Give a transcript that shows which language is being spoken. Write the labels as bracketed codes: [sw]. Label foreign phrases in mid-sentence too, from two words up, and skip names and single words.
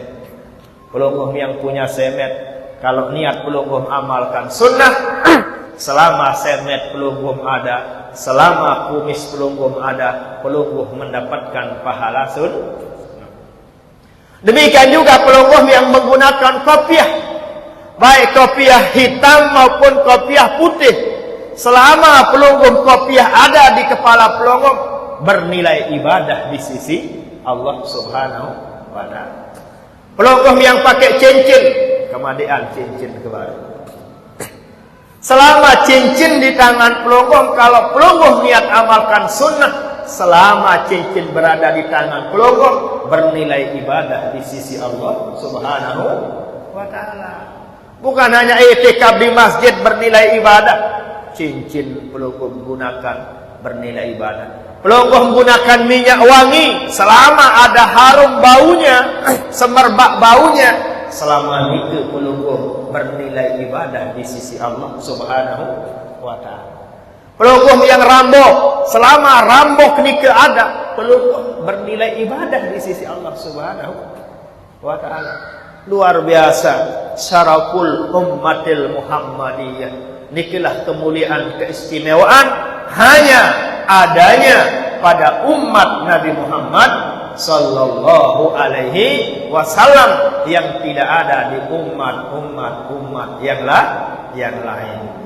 [id] Pelungguh yang punya semet, kalau niat pelungguh amalkan sunnah, selama semet pelungguh ada, selama kumis pelungguh ada, pelungguh mendapatkan pahala sunnah. Demikian juga pelungguh yang menggunakan kopiah, baik kopiah hitam maupun kopiah putih, selama pelungguh kopiah ada di kepala pelungguh, bernilai ibadah di sisi Allah [ar] سبحانه وتعالى. [id] Pelungguh yang pakai cincin, kemudian cincin kembali. Selama cincin di tangan pelungguh, kalau pelungguh niat amalkan sunnah, selama cincin berada di tangan pelungguh, bernilai ibadah di sisi Allah [ar] سبحانه وتعالى. [id] Bukan hanya i'tikaf di masjid bernilai ibadah, cincin pelungguh gunakan bernilai ibadah. Pelungguh menggunakan minyak wangi, selama ada harum baunya, semerbak baunya, selama itu pelungguh bernilai ibadah di sisi Allah [ar] سبحانه وتعالى. [id] Pelungguh yang rambok, selama rambok nikah ada, pelungguh bernilai ibadah di sisi Allah [ar] سبحانه وتعالى. [id] Luar biasa [ar] شرف الأمة المحمدية. [id] Nikilah kemuliaan keistimewaan hanya adanya pada umat Nabi Muhammad [ar] صلى الله عليه وسلم, [id] yang tidak ada di umat yang lain.